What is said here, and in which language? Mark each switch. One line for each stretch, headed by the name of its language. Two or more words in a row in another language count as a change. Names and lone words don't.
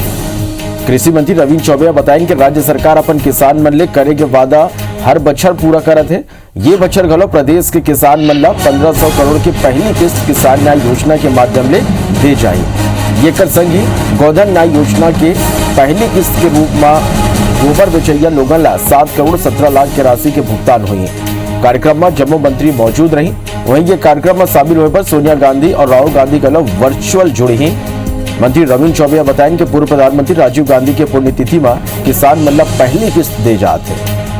Chhattisgarhi: कृषि मंत्री रविंद्र चौबे बताएं कि राज्य सरकार अपन किसान मन ले करे के वादा हर बछर पूरा करत है। ये बछर घलो प्रदेश के किसान मन ला 1500 करोड़ की पहली किस्त किसान न्याय योजना के माध्यम ले दे जाए। ये कर संगी गोधन न्याय योजना के पहली किस्त के रूप में गोबर बेचैया लोगन ला 7 करोड़ 17 लाख की राशि के भुगतान हुई। कार्यक्रम में जम्मू मंत्री मौजूद रही। वहीं ये कार्यक्रम में शामिल होने पर सोनिया गांधी और राहुल गांधी घलो वर्चुअल जुड़े हैं। मंत्री रविंद्र चौबे बताएं कि पूर्व प्रधानमंत्री राजीव गांधी के पुण्यतिथि में किसान मन ला पहली किस्त दे जाते हैं।